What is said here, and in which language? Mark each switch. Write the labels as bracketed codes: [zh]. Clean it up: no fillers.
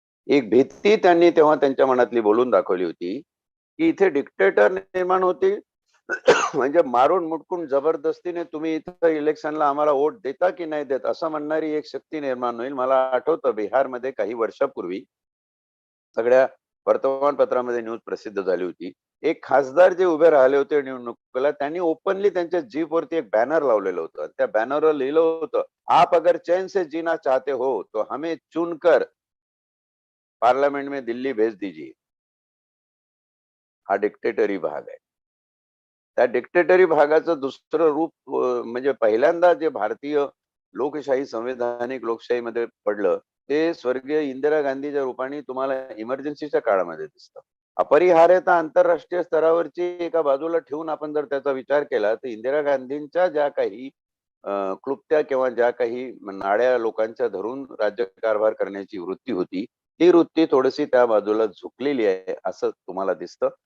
[mr] एक भीती त्यांनी तेव्हा त्यांच्या मनातली बोलून दाखवली होती की इथे डिक्टेटर निर्माण होतील म्हणजे मारून मुटकून जबरदस्तीने तुम्ही इथं इलेक्शनला आम्हाला वोट देता की नाही देत असं म्हणणारी एक शक्ती निर्माण होईल. मला आठवतं बिहारमध्ये काही वर्षापूर्वी सगळ्या वर्तमानपत्रामध्ये न्यूज प्रसिद्ध झाली होती. एक खासदार जे उभे राहिले होते निवडणुकीला, त्यांनी ओपनली त्यांच्या जीप वरती एक बॅनर लावलेलं होतं. त्या बॅनरवर लिहिलं होतं, [hi] आप अगर चैन से जीना चाहते हो तो हमें चुनकर पार्लियामेंट में दिल्ली भेज दीजिए. [mr] हा डिक्टेटरी भाग आहे. त्या डिक्टेटरी भागाचं दुसरं रूप म्हणजे पहिल्यांदा जे भारतीय लोकशाही, संवैधानिक लोकशाहीमध्ये पडलं, ते स्वर्गीय इंदिरा गांधीच्या रूपाने तुम्हाला इमर्जन्सीच्या काळामध्ये दिसतं. अपरिहार्यता आंतरराष्ट्रीय स्तरावरची एका बाजूला ठेवून आपण जर त्याचा विचार केला, तर इंदिरा गांधींच्या ज्या काही क्लुप्त्या किंवा ज्या काही नाड्या लोकांच्या धरून राज्यकारभार करण्याची वृत्ती होती, ती वृत्ती थोडीशी त्या बाजूला झुकलेली आहे असं तुम्हाला दिसतं.